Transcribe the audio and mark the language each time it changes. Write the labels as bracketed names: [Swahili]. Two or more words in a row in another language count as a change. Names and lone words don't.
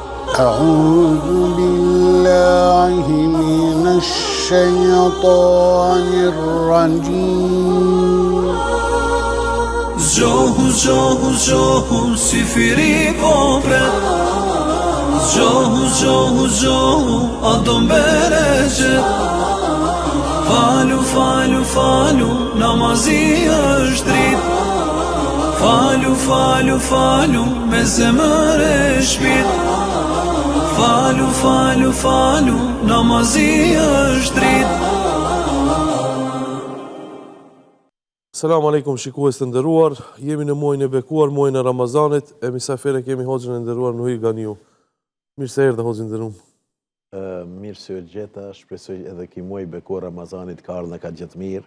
[Arabic] أعوذ بالله من الشيطان الرجيم [Albanian] Zgjohu, zgjohu, zgjohu, si firi popret Zgjohu, zgjohu, zgjohu, a do mbereqet Falu, falu, falu, namazi është drit Falu, falu, falu, me zemër e shpit Falu, falu, falu, namazi është drit [Arabic] السلام عليكم [Albanian] shikues të nderuar, jemi në muajin e bekuar, muajin e Ramazanit, e mysafire kemi hoxhën e nderuar Nuhi Ganiu. Mirë se erdhe hoxhë nderuar. Mirë se u gjeta, shpresoj edhe ky muaj bekuar Ramazanit ka ardhur ka gjithë mirë.